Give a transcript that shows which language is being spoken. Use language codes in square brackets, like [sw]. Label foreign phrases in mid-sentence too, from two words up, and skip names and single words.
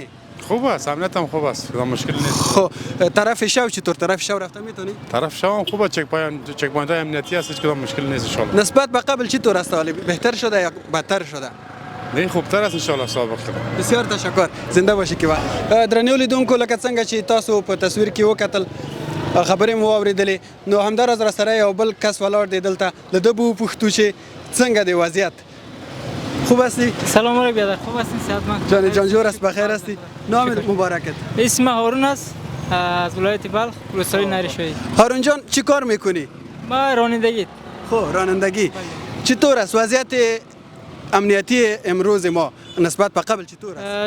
[fa] خوب است امنیت هم خوب است کدام مشکل نیست. خب طرف شو چطور؟ طرف شو رفته میتونی؟ طرف شو هم خوبه چک پوینت های امنیتی هست هیچ کدام مشکل نیست [ar] ان شاء [fa] نسبت به قبل چطور است؟ حالی بهتر شده یا بدتر شده؟ نه خوبتر است [ar] ان شاء الله [fa] سابق شده. بسیار تشکر. [ps] زنده باشی که درنو لیدونکو لکه څنګه چې تاسو په تصویر کې وکتل خبرې مو واورېدلې نو همداراز را سره یو بل کس ولاړ دی دلته له ده به وپوښتو چې څنګه دی وضعیت. [fa] خوب هستی؟ سلام علیکم بیادر. خوب هستین؟ صحتمند؟ جان جور است بخیر هستی؟ نام مبارکت؟ اسم هارون است از ولایت بلخ روستای نریشویی. هارون جان چی کار میکنی؟ ما رانندگی. خب رانندگی. چطور است وضعیت امنیتی امروز ما نسبت به قبل چطور است؟